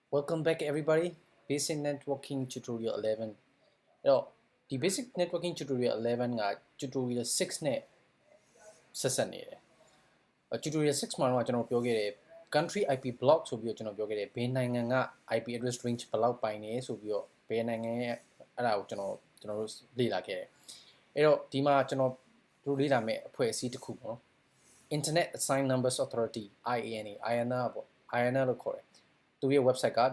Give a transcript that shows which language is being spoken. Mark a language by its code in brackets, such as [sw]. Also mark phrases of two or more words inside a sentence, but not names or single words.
[en] Welcome back everybody. Basic Networking Tutorial 11. [my] အဲ့တော့ဒီ Basic Networking Tutorial 11က Tutorial 6နဲ့ဆက်ဆက်နေတယ်။ Tutorial 6မှာတော့ကျွန်တော်ပြောခဲ့တယ် Country IP Block ဆိုပြီးတော့ကျွန်တော်ပြောခဲ့တယ်ဘယ်နိုင်ငံက [en] IP address range [my] ဘယ်လောက်ပိုင်နေဆိုပြီးတော့ဘယ်နိုင်ငံရဲ့အဲ့ဒါကိုကျွန်တော်တို့လေ့လာခဲ့တယ်။အဲ့တော့ဒီမှာကျွန်တော်တို့လေ့လာမယ့်အဖွဲ့အစည်းတစ်ခုပေါ့နော် Internet Assigned Numbers Authority IANA ပေါ့ IANA လို့ခေါ်တယ်။သူရဲ့ website က